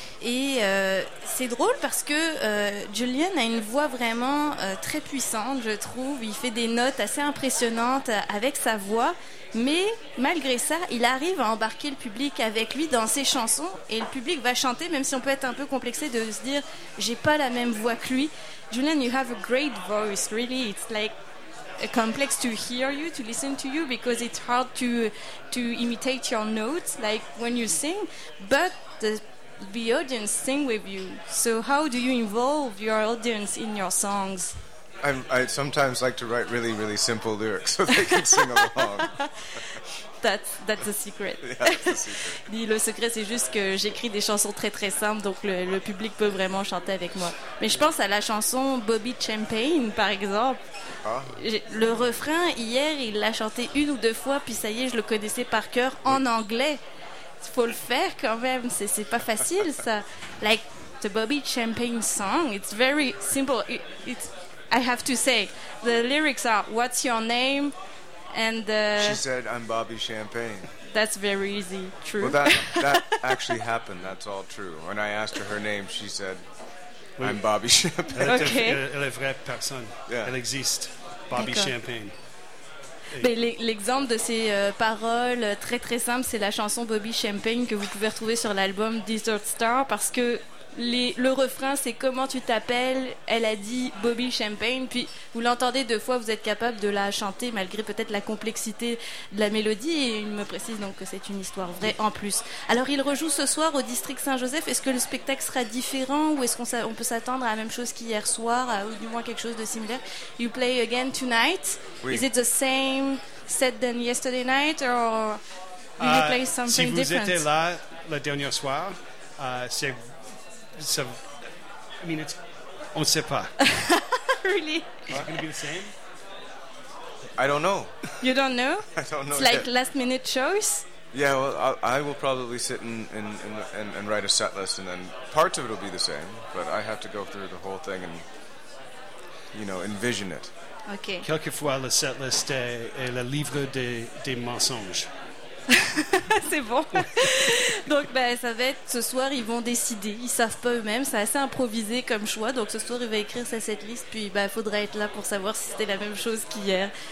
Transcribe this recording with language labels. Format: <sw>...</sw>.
<fr>Et c'est drôle parce que Julian a une voix vraiment très puissante, je trouve. Il fait des notes assez impressionnantes avec sa voix, mais malgré ça, il arrive à embarquer le public avec lui dans ses chansons et le public va chanter, même si on peut être un peu complexé de se dire, j'ai pas la même voix que lui.</fr> <en>Julian, you have a great voice, really. It's like complex to hear you, to listen to you, because it's hard to imitate your notes, like when you sing, but the audience sing with you. So how do you involve your audience in your songs? I sometimes like to write really, really simple lyrics so they can sing along. That's a secret. Yeah,</en> <fr>le secret, c'est juste que j'écris des chansons très très simples, donc le public peut vraiment chanter avec moi. Mais je pense à la chanson Bobby Champagne, par exemple. Le refrain, hier, il l'a chanté une ou deux fois, puis ça y est, je le connaissais par cœur en anglais. Il faut le faire quand même, c'est pas facile ça.</fr> <en>Like the Bobby Champagne song, it's very simple. I have to say, the lyrics are What's your name? And she said, I'm Bobby Champagne. That's very easy. True. Well, that actually happened. That's all true. When I asked her name, she said, Oui. I'm Bobby Champagne.</en> <fr>Elle est, okay. elle est vraie personne. Yeah. Elle existe. Bobby D'accord. Champagne. Ben, l'exemple de ces paroles très très simples, c'est la chanson Bobby Champagne que vous pouvez retrouver sur l'album Desert Star, parce que le refrain c'est comment tu t'appelles, elle a dit Bobby Champagne, puis vous l'entendez deux fois, vous êtes capable de la chanter malgré peut-être la complexité de la mélodie, et il me précise donc que c'est une histoire vraie en plus. Alors il rejoue ce soir au District Saint-Joseph, est-ce que le spectacle sera différent ou est-ce qu'on on peut s'attendre à la même chose qu'hier soir, ou du moins quelque chose de similaire?</fr> <en>You play again tonight?</en> <fr>Oui.</fr> <en>Is it the same set than yesterday night or will you play something different? different?</en> <fr>Étiez là le dernier soir, c'est</fr> <en>So, I mean, it's,</en> <fr>on ne sait pas.</fr> <en>Really? Is it going to be the same? I don't know. You don't know? I don't know. It's like last-minute choice? Yeah, well, I will probably sit and write a set list, and then parts of it will be the same, but I have to go through the whole thing and, you know, envision it. Okay.</en> <fr>Quelquefois, la set list est le livre des mensonges. C'est bon. Donc ben, ça va être ce soir, ils vont décider, ils savent pas eux-mêmes, c'est assez improvisé comme choix. Donc ce soir il va écrire sa setlist, puis ben, faudra être là pour savoir si c'était la même chose qu'hier.</fr>